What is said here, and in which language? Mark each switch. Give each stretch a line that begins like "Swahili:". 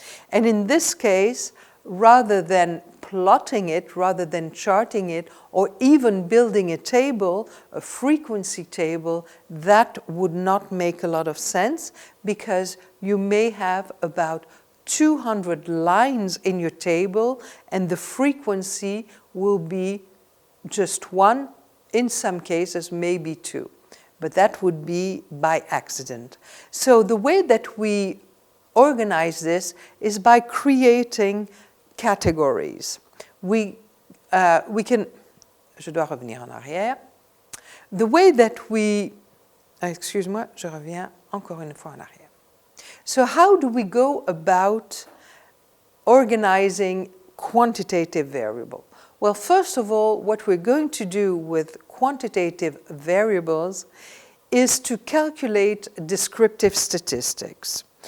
English: And in this case, rather than plotting it, rather than charting it, or even building a table, a frequency table, that would not make a lot of sense, because you may have about 200 lines in your table, and the frequency will be just one, in some cases maybe two, but that would be by accident. So the way that we organize this is by creating categories. We can,
French: je dois revenir en arrière.
English: The way that we,
French: excuse-moi, je reviens encore une fois en arrière.
English: So how do we go about organizing quantitative variable? Well, first of all, what we're going to do with quantitative variables is to calculate descriptive statistics.